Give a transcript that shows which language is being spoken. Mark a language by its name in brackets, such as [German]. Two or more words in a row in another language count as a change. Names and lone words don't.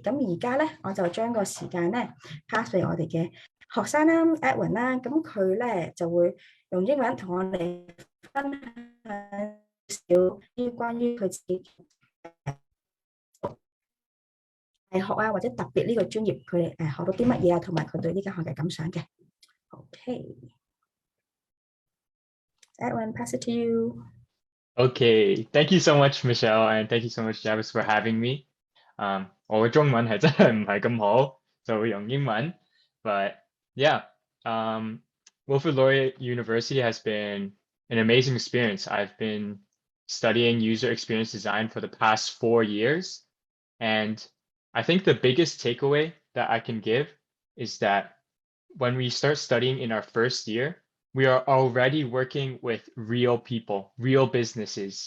[Cantonese] 咁而家咧，我就將個時間咧 pass 俾我哋嘅學生啦 ，Edwin 啦，咁佢咧就會用英文同我哋分享少啲關於佢自己大學啊，或者特別呢個專業，佢哋學到啲乜嘢啊，同埋佢對呢間學嘅感想嘅。 [English] Okay，Edwin, pass it to you. Okay, thank you so much, Michelle, and thank you so much, Javis, for having me. [Cantonese] 我嘅中文係真係唔係咁好，就會用英文。 [English] But yeah, Wilfrid Laurier University has been an amazing experience. I've been studying user experience design for the past 4 years, and I think the biggest takeaway that I can give is that when we start studying in our first year, we are already working with real people, real businesses.